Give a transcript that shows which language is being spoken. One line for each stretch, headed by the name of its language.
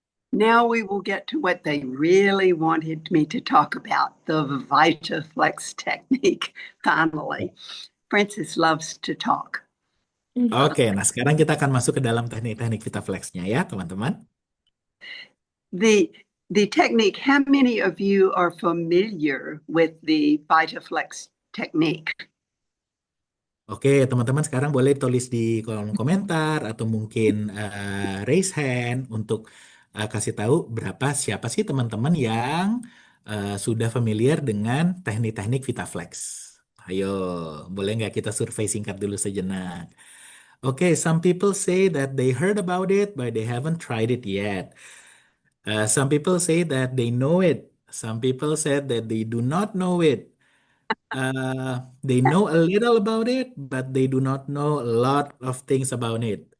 English: Now we will get to what they really wanted me to talk about, the VitaFlex technique, finally. Francis loves to talk.
Indonesian: Oke, nah sekarang kita akan masuk ke dalam teknik-teknik VitaFlex-nya ya, teman-teman.
English: The the technique, how many of you are familiar with the VitaFlex technique?
Indonesian: Oke, teman-teman sekarang boleh tulis di kolom komentar atau mungkin raise hand untuk kasih tahu siapa sih teman-teman yang sudah familiar dengan teknik-teknik VitaFlex. Ayo, boleh nggak kita survei singkat dulu sejenak?
English: Oke, some people say that they heard about it, but they haven't tried it yet. Some people say that they know it. Some people said that they do not know it. They know a little about it, but they do not know a lot of things about it.